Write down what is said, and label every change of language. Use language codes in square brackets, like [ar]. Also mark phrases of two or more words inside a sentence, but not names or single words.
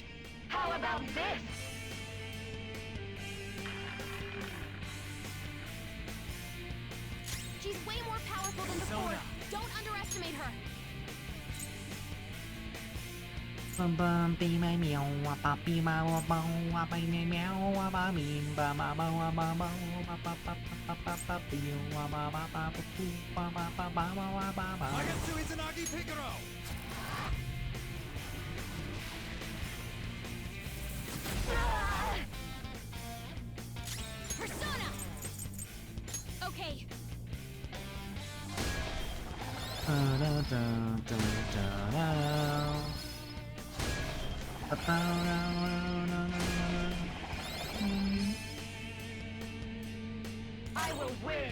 [en] How about this? She's way more powerful than before. Don't underestimate her. Bum bum be my meow ba be my wa ba wa ba me meow wa ba me ba ma ba wa ba ba ba ba ba ba ba ba be wa ba ba ba ba ba ba ba ba wa ba ba. Magatsu Izanagi Picaro! Persona! Okay. I will win!